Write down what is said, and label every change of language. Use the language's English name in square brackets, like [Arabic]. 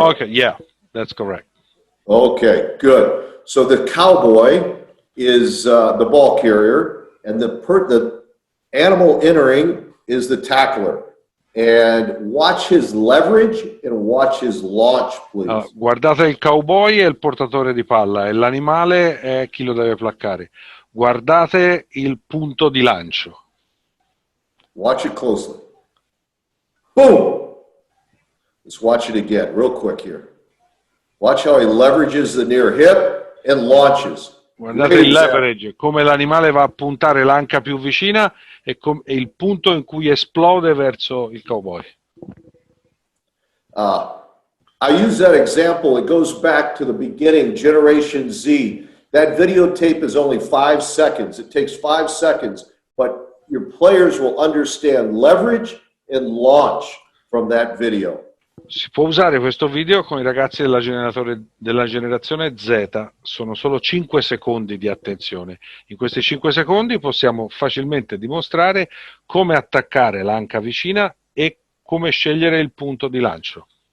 [English] Okay, yeah, That's correct. Okay, good. So the cowboy is the ball carrier, and the animal entering is the tackler. And watch his leverage and watch his launch, please. [Italian] Allora, guardate il cowboy è il portatore di palla e l'animale è chi lo deve placcare. Guardate il punto di lancio. [English] Watch it closely. Boom! Let's watch it again real quick here. Watch how he leverages the near hip and launches. [Italian] Guardate il leverage, come l'animale va a puntare l'anca più vicina e il punto in cui esplode verso il cowboy. [English] I use that example. It goes back to the beginning, Generation Z. That videotape is only 5 seconds. It takes 5 seconds, but your players will understand leverage and launch from that video. [Italian] Si può usare questo video con i ragazzi della generazione Z, sono solo 5 secondi di attenzione. In questi 5 secondi possiamo facilmente dimostrare come attaccare l'anca vicina e come scegliere il punto di lancio.